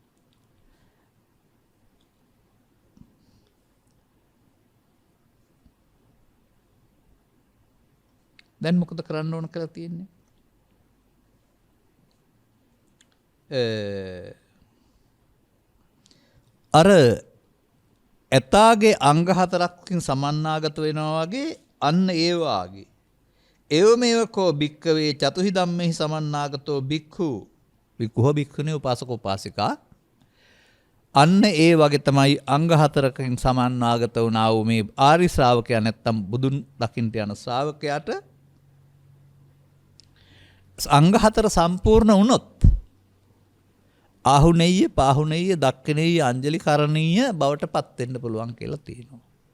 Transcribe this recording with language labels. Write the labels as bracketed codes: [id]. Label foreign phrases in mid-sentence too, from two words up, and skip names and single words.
[si] දැන් මොකද කරන්න ඕන කියලා තියෙන්නේ? අර ඇතාගේ අංග හතරකින් සමන්නාගත වෙනවා වගේ අන්න ඒ වාගේ [pi] එවමෙවකෝ භික්කවේ චතුහි ධම්මෙහි සමන්නාගතෝ භික්ඛු හෝ භික්ඛුණී උපාසක උපාසිකා [si] අන්න ඒ වගේ තමයි අංග හතරකින් සමන්වාගත වුණා වූ මේ ආරි ශ්‍රාවකයා නැත්තම් බුදුන් දකින්නට යන ශ්‍රාවකයාට අංග හතර සම්පූර්ණ වුණොත් [pi] ආහුනේය, පාහුනේය, දක්ඛිනේය, අංජලි කරණීය [si] බවට පත් වෙන්න පුළුවන් කියලා තියෙනවා.